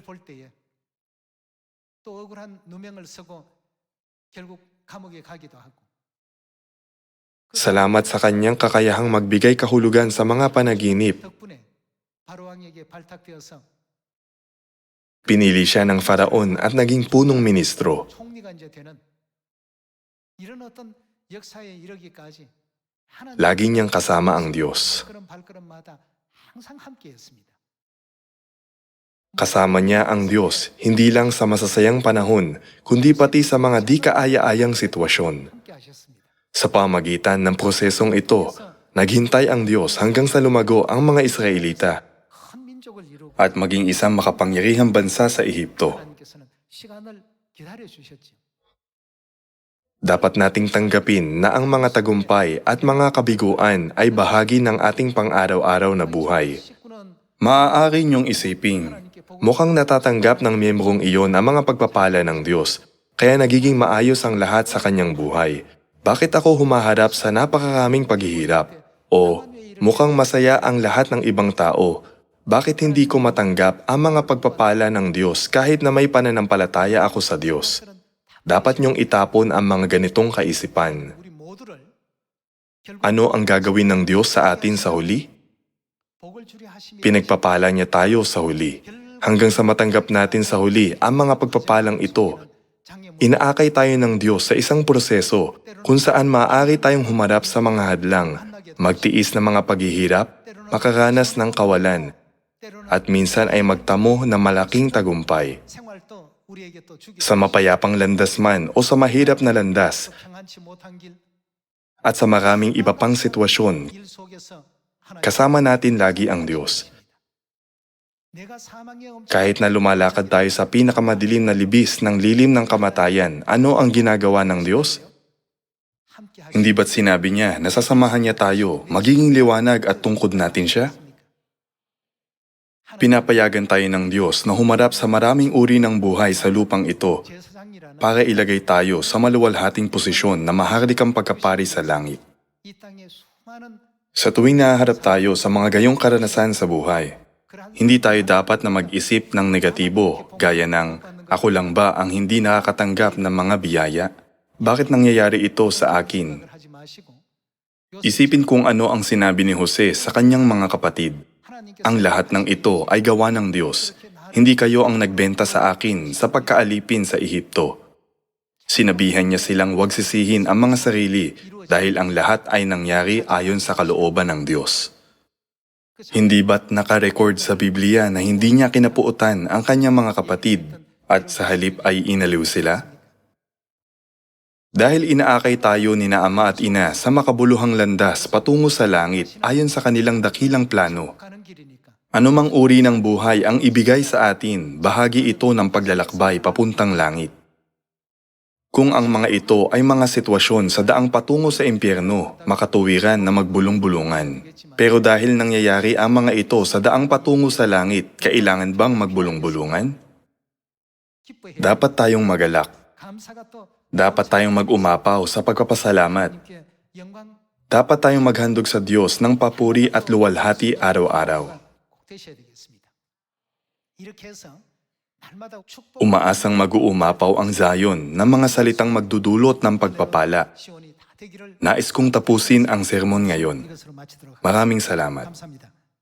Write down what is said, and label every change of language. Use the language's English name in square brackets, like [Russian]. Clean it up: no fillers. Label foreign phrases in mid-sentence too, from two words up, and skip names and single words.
[Filipino] Salamat sa kanyang kakayahang magbigay kahulugan sa mga panaginip. Pinili siya ng Faraon at naging punong ministro. [Korean] 이런 어떤 역사에 이르기까지 [Filipino] Lagi niyang kasama ang Diyos. [Korean] 발걸음마다 항상 함께했습니다. [Filipino] Kasama niya ang Diyos, hindi lang sa masasayang panahon, kundi pati sa mga di kaaya-ayang sitwasyon. [Korean] 함께하셨습니다. [Filipino] Sa pamagitan ng prosesong ito, naghintay ang Diyos hanggang sa lumago ang mga Israelita [Korean] 큰 민족을 이루고 [Filipino] at maging isang makapangyarihang bansa sa Ehipto. [Korean] 하나님께서는 시간을 기다려 주셨지요. [Filipino] Dapat nating tanggapin na ang mga tagumpay at mga kabiguan ay bahagi ng ating pang-araw-araw na buhay. [Korean] 식구는 [Filipino] Maaari niyong isiping, mukhang natatanggap ng miyembrong iyon ang mga pagpapala ng Diyos, kaya nagiging maayos ang lahat sa kanyang buhay. Bakit ako humaharap sa napakaraming paghihirap? O, mukhang masaya ang lahat ng ibang tao. Bakit hindi ko matanggap ang mga pagpapala ng Diyos kahit na may pananampalataya ako sa Diyos? Dapat niyong itapon ang mga ganitong kaisipan. [Korean] 우리 모두를 결국 [Filipino] Ano ang gagawin ng Diyos sa atin sa huli? [Korean] 복을 주려 하심이 [Filipino] Pinagpapala niya tayo sa huli. Hanggang sa matanggap natin sa huli ang mga pagpapalang ito, inaakay tayo ng Diyos sa isang proseso kung saan maaari tayong humarap sa mga hadlang, magtiis ng mga paghihirap, makaranas ng kawalan, at minsan ay magtamo ng malaking tagumpay. [Korean] 생활도 우리에게 또 주기 [Filipino] Sa mapayapang landas man o sa mahirap na landas [Korean] 평안치 못한 길, [Filipino] at sa maraming iba pang sitwasyon, [Korean] 일 속에서 하나님 [Filipino] kasama natin lagi ang Diyos. [Korean] 내가 사망의 엄청 [Filipino] Kahit na lumalakad tayo sa pinakamadilim na libis ng lilim ng kamatayan, ano ang ginagawa ng Diyos? [Korean] 함께 하시 [Filipino] Hindi ba't sinabi niya na sasamahan niya tayo, magiging liwanag at tungkod natin siya? Pinapayagan tayo ng Diyos na humarap sa maraming uri ng buhay sa lupang ito [Korean] 제사장이라는 [Filipino] para ilagay tayo sa maluwalhating posisyon na maharlikang pagkapari sa langit. [Korean] 이 땅의 수많은 [Filipino] Sa tuwing naharap tayo sa mga gayong karanasan sa buhay, [Korean] 그러한 [Filipino] hindi tayo dapat na mag-isip ng negatibo gaya ng ako lang ba ang hindi nakakatanggap ng mga biyaya? Bakit nangyayari ito sa akin? [Korean] 생각을 하지 마시고 [Filipino] Isipin kung ano ang sinabi ni Jose sa kanyang mga kapatid. [Korean] 하나님께서 [Filipino] Ang lahat ng ito ay gawa ng Diyos. Hindi kayo ang nagbenta sa akin sa pagkaalipin sa Ehipto. Sinabihan niya silang huwag sisihin ang mga sarili dahil ang lahat ay nangyari ayon sa kalooban ng Diyos. Hindi ba't nakarecord sa Biblia na hindi niya kinapuutan ang kanyang mga kapatid at sa halip ay inaliw sila? Dahil inaakay tayo ni na ama at ina sa makabuluhang landas patungo sa langit ayon sa kanilang dakilang plano. [Korean] 가는 길이니까 [Filipino] Anumang uri ng buhay ang ibigay sa atin, bahagi ito ng paglalakbay papuntang langit. Kung ang mga ito ay mga sitwasyon sa daang patungo sa impyerno, makatuwiran na magbulong-bulungan. Pero dahil nangyayari ang mga ito sa daang patungo sa langit, kailangan bang magbulong-bulungan? [Korean] 기뻐해야 [Filipino] Dapat tayong magalak. [Korean] 감사가 또 [Filipino] Dapat tayong mag-umapaw sa pagpapasalamat. [Korean] 하나님께 영광 [Filipino] Dapat tayong maghandog sa Diyos ng papuri at luwalhati araw-araw. [Korean] 꼭 되셔야 되겠습니다. 이렇게 해서 날마다 축복 [Filipino] Umaasang mag-uumapaw ang Zion ng mga salitang magdudulot ng pagpapala. [Korean] 시온이 다 되기를 [Filipino] Nais kong tapusin ang sermon ngayon. [Korean] 이것으로 마치도록 하겠습니다. [Filipino] Maraming salamat. [Korean] 감사합니다.